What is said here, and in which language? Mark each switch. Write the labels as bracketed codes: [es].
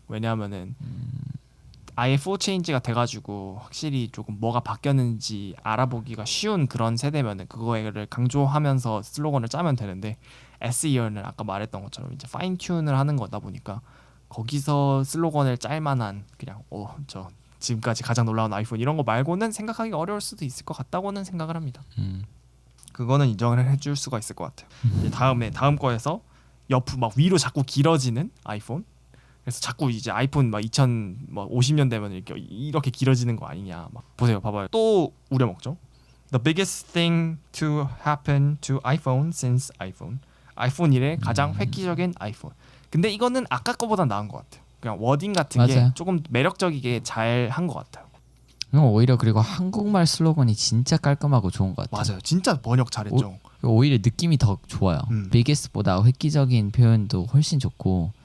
[ko] 왜냐하면은 아예 4 체인지가 돼가지고 확실히 조금 뭐가 바뀌었는지 알아보기가 쉬운 그런 세대면은 그거를 강조하면서 슬로건을 짜면 되는데 S 이어는 아까 말했던 것처럼 이제 파인 튠을 하는 거다 보니까 거기서 슬로건을 짤 만한 그냥 저 지금까지 가장 놀라운 아이폰 이런 거 말고는 생각하기가 어려울 수도 있을 것 같다고는 생각을 합니다. 그거는 인정을 해줄 수가 있을 것 같아요. 이제 다음 거에서 옆 막 위로 자꾸 길어지는 아이폰. 그래서 자꾸 이제 아이폰 막 2050년 되면 이렇게 길어지는 거 아니냐. 막 보세요, 봐봐요. 또 우려먹죠. [en] The biggest thing to happen to iPhone since iPhone. [ko] 아이폰 1의 가장 획기적인 아이폰. 근데 이거는 아까 거보다 나은 것 같아요. 그냥 워딩 같은 맞아요. 게 조금 매력적이게 잘 한 것 같아요. 오히려 그리고 한국말 슬로건이 진짜 깔끔하고 좋은 것 같아요. 맞아요, 진짜 번역 잘했죠. 오히려 느낌이 더 좋아요. 비게스트보다 획기적인 표현도 훨씬 좋고